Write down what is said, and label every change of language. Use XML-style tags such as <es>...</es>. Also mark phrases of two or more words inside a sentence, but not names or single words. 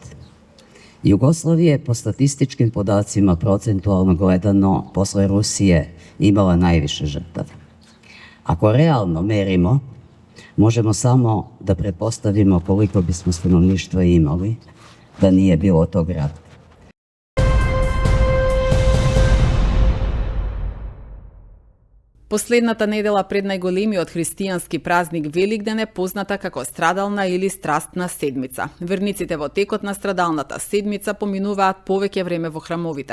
<sr>Jugoslavija je po statističkim podacima procentualno gledano posle Rusije imala najviše žrtava. Ako realno merimo, možemo samo da pretpostavimo koliko bismo stanovništva imali da nije bilo tog rata.</sr> <mk>Последната недела пред најголемиот христијански празник Великден е позната како страдална или страстна седмица. Верниците во текот на страдалната седмица поминуваат повеќе време во храмовите.</mk>